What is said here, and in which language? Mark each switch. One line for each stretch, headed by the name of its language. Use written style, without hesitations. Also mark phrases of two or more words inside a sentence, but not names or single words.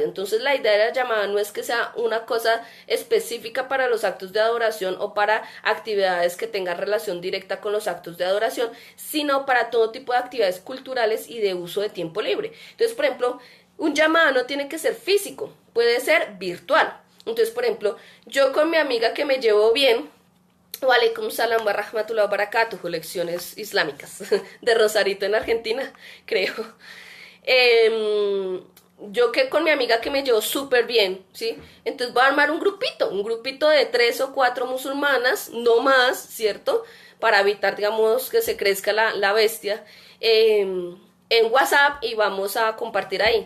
Spanish: Entonces la idea de la llamada no es que sea una cosa específica para los actos de adoración o para actividades que tengan relación directa con los actos de adoración, sino para todo tipo de actividades culturales y de uso de tiempo libre. Entonces, por ejemplo, un llamado no tiene que ser físico, puede ser virtual. Entonces, por ejemplo, yo con mi amiga que me llevo bien,
Arabic: وعليكم السلام ورحمة الله وبركاته,
Spanish: lecciones islámicas de Rosarito en Argentina, creo. Yo que con mi amiga que me llevo súper bien, ¿sí? Entonces voy a armar un grupito de 3 o 4 musulmanas, no más, ¿cierto? Para evitar, digamos, que se crezca la bestia, en WhatsApp, y vamos a compartir ahí.